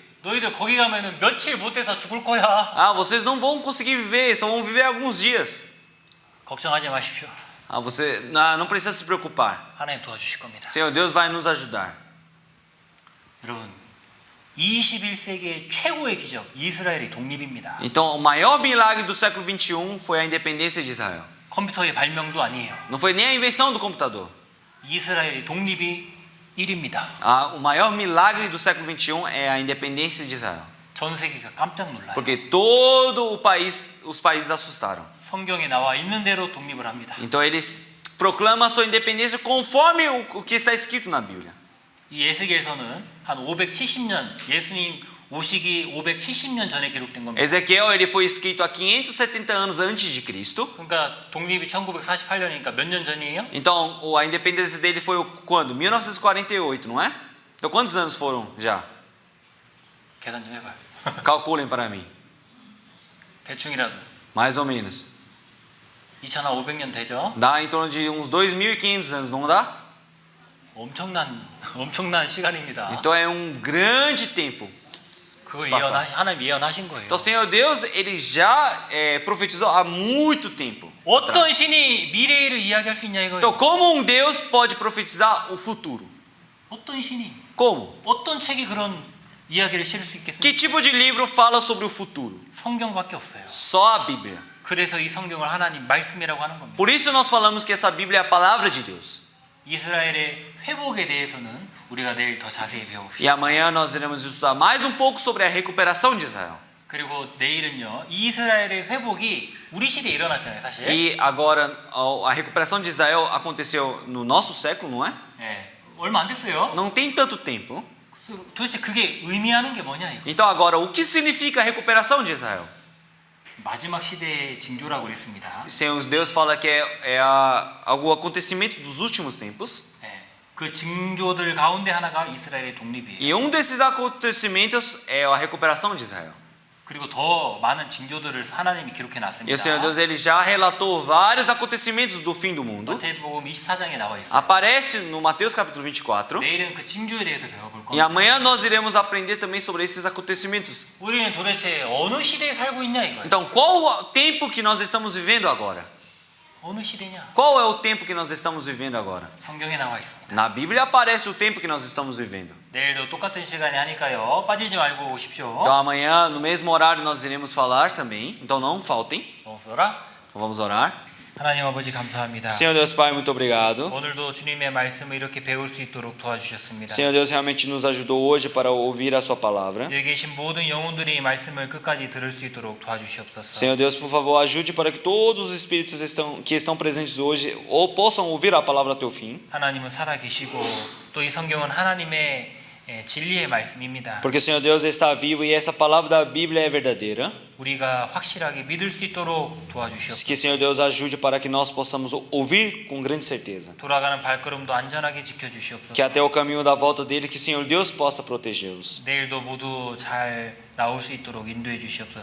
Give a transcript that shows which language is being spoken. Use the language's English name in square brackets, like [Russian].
[Korean] 너희들 거기 가면은 며칠 못 돼서 죽을 거야. [Portuguese] Ah, vocês não vão conseguir viver, só vão viver alguns dias. [Korean] 걱정하지 마십시오. [Portuguese] Ah, você não precisa se preocupar. [Korean] 하나님 도와주실 겁니다. [Portuguese] Senhor Deus vai nos ajudar. [Korean] 여러분, 21세기의 최고의 기적, 이스라엘의 독립입니다. [Portuguese] Então, o maior milagre do século 21 foi a independência de Israel. [Korean] 컴퓨터의 발명도 아니에요. [Portuguese] Não foi nem a invenção do computador. [Korean] 이스라엘의 독립이 1위입니다. [Portuguese] O maior milagre do século 21 é a independência de Israel. [Korean] 전 세계가 깜짝 놀라요. [Portuguese] Porque todo os países assustaram. [Korean] 성경에 나와 있는 대로 독립을 합니다. [Portuguese] Então eles proclamam a sua independência conforme o que está escrito na Bíblia. [Korean] 이 에스겔서는 한 570년, 예수님 오시기 570년 전에 기록된 겁니다. [Portuguese] Ezequiel ele foi escrito há 570 anos antes de Cristo. [Korean] 그러니까 독립이 1948년이니까 몇 년 전이에요? [Portuguese] Então a independência dele foi quando? 1948, não é? Então quantos anos foram já? [Korean] 계산 좀 해봐요. [Portuguese] Calculem para mim. [Korean] 대충이라도 [Portuguese] Mais ou menos. [Korean] 2500년 되죠? [Portuguese] Dá em torno de uns 2.500 anos, não dá? [Korean] 엄청난 시간입니다. [Portuguese] Então é um grande tempo. [Korean] 그걸 [Portuguese] passar. [Korean] 하나님 예언하신 거예요. [Portuguese] Então o Senhor Deus, ele já profetizou há muito tempo. [Korean] 어떤 신이 미래를 이야기할 수 있냐 이거예요. [Portuguese] Então como um Deus pode profetizar o futuro? [Korean] 어떤 신이, [Portuguese] Como? [Korean] 어떤 책이 그런 이야기를 실을 수 있겠습니까? [Portuguese] Que tipo de livro fala sobre o futuro? [Korean] 성경밖에 없어요. [Portuguese] Só a Bíblia. [Korean] 그래서 이 성경을 하나님 말씀이라고 하는 겁니다. [Portuguese] Por isso nós falamos que essa Bíblia é a palavra de Deus. [Korean] 이스라엘의 회복에 대해서는 우리가 내일 더 자세히 [Portuguese] E [Korean] 배워봅시다. [Portuguese] amanhã nós iremos estudar mais um pouco sobre a recuperação de Israel. [Korean] 그리고 내일은요, 이스라엘의 회복이 우리 시대에 일어났잖아요, 사실. [Portuguese] E agora a recuperação de Israel aconteceu no nosso século, não é? [Korean] 예, 얼마 안 됐어요. [Portuguese] Não tem tanto tempo. [Korean] 그래서 도대체 그게 의미하는 게 뭐냐 이거. [Portuguese] Então agora, o que significa a recuperação de Israel? [Korean] 마지막 시대의 징조라고 그랬습니다. [Portuguese] Senhor Deus fala que é algum acontecimento dos últimos tempos. [Korean] 예, 그 징조들 가운데 하나가 이스라엘의 독립이에요. [Portuguese] E um desses acontecimentos é a recuperação de Israel. [Korean] 그리고 더 많은 징조들을 하나님이 기록해 [Portuguese] E o [Korean] 놨습니다. [Portuguese] Senhor Deus ele já relatou vários acontecimentos do fim do mundo. [Korean] 마태복음 24장에 나와 있어요. [Portuguese] Aparece no Mateus capítulo 24. [Korean] 내일은 그 징조에 대해서 배워볼 [Portuguese] E [Korean] 겁니다. [Portuguese] amanhã nós iremos aprender também sobre esses acontecimentos. [Korean] 우리는 도대체 어느 시대에 살고 있냐 이거예요. [Portuguese] Então, qual o tempo que nós estamos vivendo agora? [Korean] 어느 시대냐? [Portuguese] Qual é o tempo que nós estamos vivendo agora? [Korean] 성경에 나와 있습니다. [Portuguese] Na Bíblia aparece o tempo que nós estamos vivendo. [Korean] 내일도 똑같은 시간에 하니까요. 빠지지 말고 오십시오. [Portuguese] Então amanhã, no mesmo horário, nós iremos falar também. Então não faltem. vamos orar? Então vamos orar. [Korean] 하나님 아버지 감사합니다. [Portuguese] Senhor Deus Pai, muito obrigado. [Korean] 오늘도 주님의 말씀을 이렇게 배울 수 있도록 도와주셨습니다. [Portuguese] Senhor Deus realmente nos ajudou hoje para ouvir a sua palavra. [Korean] 여기 계신 모든 영혼들이 말씀을 끝까지 들을 수 있도록 도와주시옵소서. [Portuguese] Senhor Deus, por favor, ajude para que todos os espíritos que estão presentes hoje ou possam ouvir a palavra até o fim. [Korean] 하나님은 살아 계시고 또 이 성경은 하나님의 진리의 말씀입니다. [Portuguese] Porque o Senhor Deus está vivo e essa palavra da Bíblia é verdadeira. [Korean] 우리가 확실하게 믿을 수 있도록 도와주시옵소서. [Portuguese] Que o Senhor Deus ajude para que nós possamos ouvir com grande certeza. [Korean] 돌아가는 발걸음도 안전하게 지켜주시옵소서. [Portuguese] Que até o caminho da volta dele, que o Senhor Deus possa protegê-los. [Korean] 내일도 모두 잘 나올 수 있도록 인도해 주시옵소서.